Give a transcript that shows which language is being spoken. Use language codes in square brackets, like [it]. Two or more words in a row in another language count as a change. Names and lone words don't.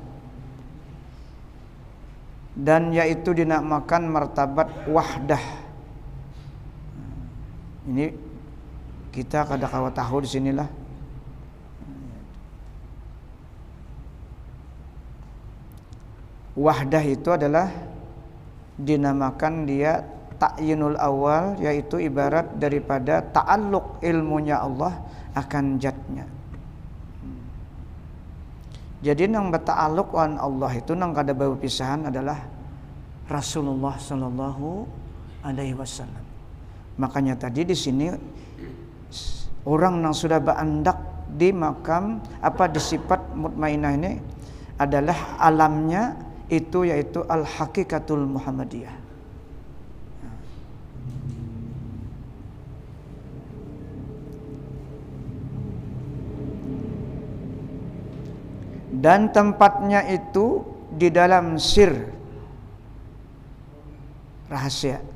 [id] Dan yaitu dinamakan martabat wahdah. Ini kita kada tahu di sinilah. Wahdah itu adalah dinamakan dia [ar] ta'yinul awal, [id] yaitu ibarat daripada ta'alluq ilmunya Allah akan zatnya. [bjn] Jadi nang berta'alluq wan Allah itu nang kada bau pisahan adalah Rasulullah [ar] sallallahu alaihi wasallam. [id] Makanya tadi di sini orang yang sudah berandak di makam di sifat mutmainnah ini adalah alamnya itu yaitu [ar] al-hakikatul Muhammadiyah. [id] Dan tempatnya itu di dalam sir, rahasia.